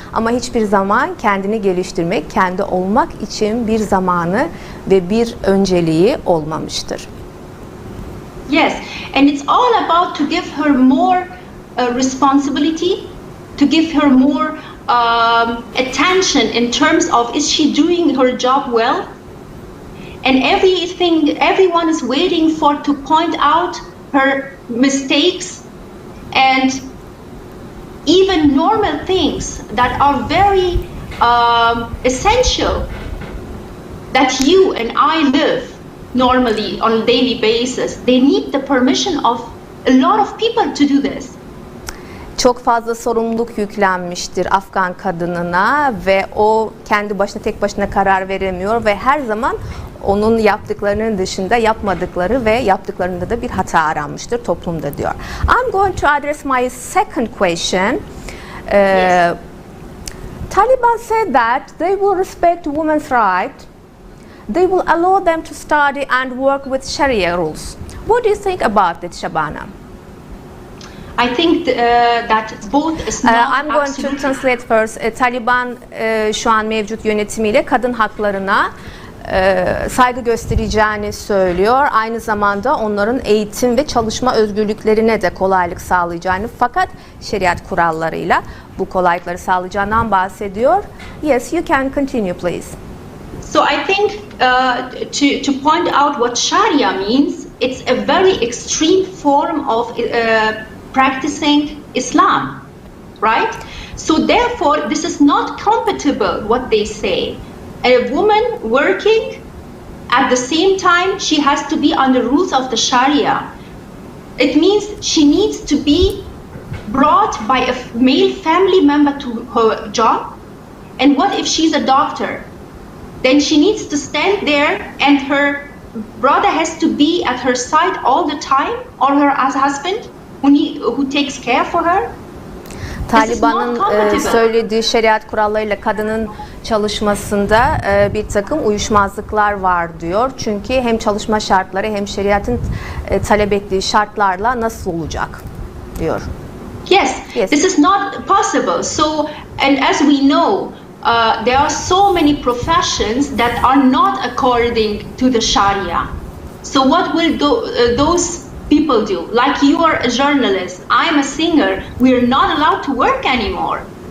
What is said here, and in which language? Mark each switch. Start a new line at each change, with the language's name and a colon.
Turkish: Ama hiçbir zaman kendini geliştirmek, kendi olmak için bir zamanı ve bir önceliği olmamıştır.
English: Yes, and it's all about to give her more responsibility, to give her more attention in terms of is she doing her job well? And everyone is waiting for to point out her mistakes and even normal things that are very essential that you and I live normally on a daily basis. They need the permission of a lot of people to do this.
Turkish: Çok fazla sorumluluk yüklenmiştir Afgan kadınına ve o kendi başına tek başına karar veremiyor ve her zaman onun yaptıklarının dışında yapmadıkları ve yaptıklarında da bir hata aranmıştır toplumda diyor.
English: I'm going to address my second question. Yes. Taliban said that they will respect women's rights. They will allow them to study and work with Sharia rules. What do you think about it, Shabana? I think that both is not I'm going to translate first.
Turkish: Taliban şu an mevcut yönetimiyle kadın haklarına saygı göstereceğini söylüyor. Aynı zamanda onların eğitim ve çalışma özgürlüklerine de kolaylık sağlayacağını, fakat şeriat kurallarıyla bu kolaylıkları sağlayacağından bahsediyor.
English: Yes, you can continue please. So I think to point out what Sharia means, it's a very extreme form of practicing Islam, right? So therefore, this is not compatible, what they say. A woman working, at the same time, she has to be under rules of the Sharia. It means she needs to be brought by a male family member to her job. And what if she's a doctor? Then she needs to stand there and her brother has to be at her side all the time, or her husband who takes care for her.
Turkish: Taliban'ın söylediği şeriat kurallarıyla kadının çalışmasında bir takım uyuşmazlıklar var diyor. Çünkü hem çalışma şartları hem şeriatın talep ettiği şartlarla nasıl olacak diyor.
English: Yes, this is not possible. So, and as we know, there are so many professions that are not according to the Sharia. So what will those people do? Like you are a journalist, I'm a singer, we're not allowed to work anymore.